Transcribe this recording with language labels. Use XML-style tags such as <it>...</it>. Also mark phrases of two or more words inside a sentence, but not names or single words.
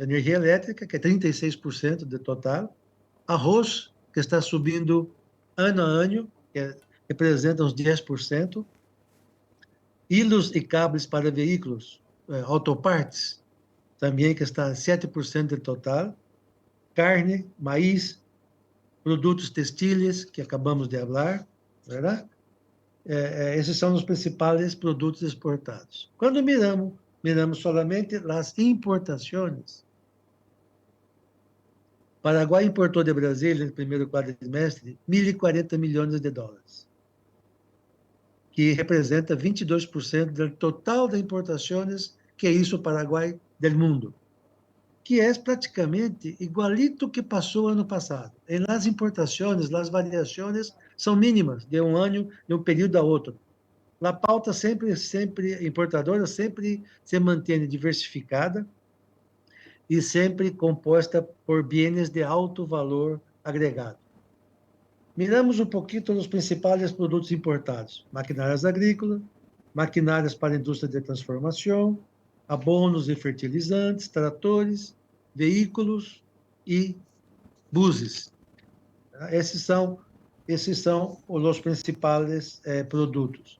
<pt>energia elétrica, que é 36% do total, arroz, que está subindo ano a ano, representa uns 10%, hilos e cabos para veículos, autopartes, também que está 7% do total, carne, maíz, produtos textiles, que acabamos de falar, verdade? Esses são os principais produtos exportados. Quando</pt> <es>miramos solamente</es> <pt>as importações, Paraguai importou de Brasília, no primeiro quadrimestre, 1.040 milhões de dólares, que representa 22% do total de importações que hizo o Paraguai do mundo, que é praticamente igualito que passou ano passado. Em las importações, as variações são mínimas, de um ano, de um período a outro. A pauta sempre importadora, sempre se mantém diversificada e sempre composta por bienes de alto valor agregado. Miramos um pouquinho os principais produtos importados: maquinárias agrícolas, maquinárias para a indústria de transformação, abonos e fertilizantes, tratores, veículos e buses. Esses são os principais produtos.</pt>